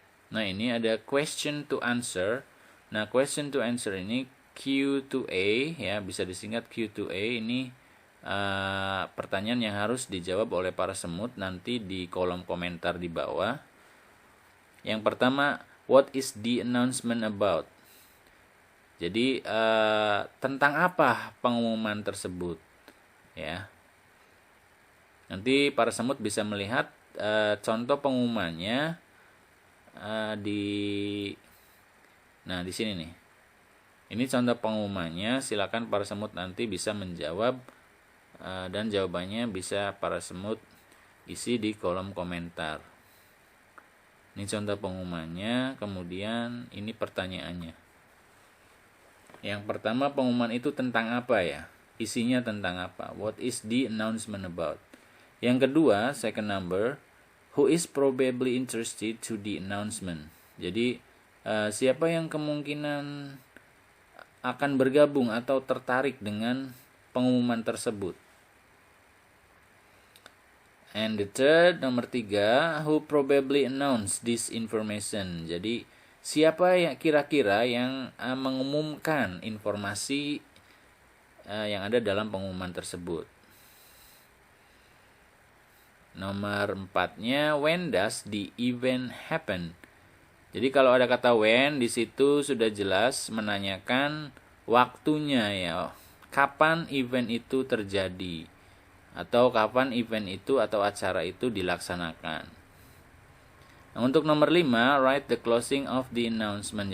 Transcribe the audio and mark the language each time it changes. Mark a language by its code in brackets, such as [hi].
[id] Nah, ini ada [en] question to answer. [id] Nah, question to answer ini Q2A ya, bisa disingkat Q2A. Ini pertanyaan yang harus dijawab oleh para semut nanti di kolom komentar di bawah. Yang pertama, [en] what is the announcement about? [id] Jadi tentang apa pengumuman tersebut? Ya. Nanti para semut bisa melihat contoh pengumumannya di sini nih. Ini contoh pengumumannya. Silakan para semut nanti bisa menjawab dan jawabannya bisa para semut isi di kolom komentar. Ini contoh pengumumannya, kemudian ini pertanyaannya. Yang pertama, pengumuman itu tentang apa ya? Isinya tentang apa? [en] What is the announcement about? [id] Yang kedua, [en] second number, who is probably interested to the announcement? [id] Jadi, siapa yang kemungkinan akan bergabung atau tertarik dengan pengumuman tersebut? [en] And the third, [id] nomor 3, [en] who probably announced this information? [id] Jadi, siapa yang kira-kira yang mengumumkan informasi yang ada dalam pengumuman tersebut? Nomor 4-nya, [en] when does the event happen? [id] Jadi kalau ada kata when, di situ sudah jelas menanyakan waktunya ya. Kapan event itu terjadi? Atau kapan event itu atau acara itu dilaksanakan. Nah, untuk nomor 5, [en] write the closing of the announcement.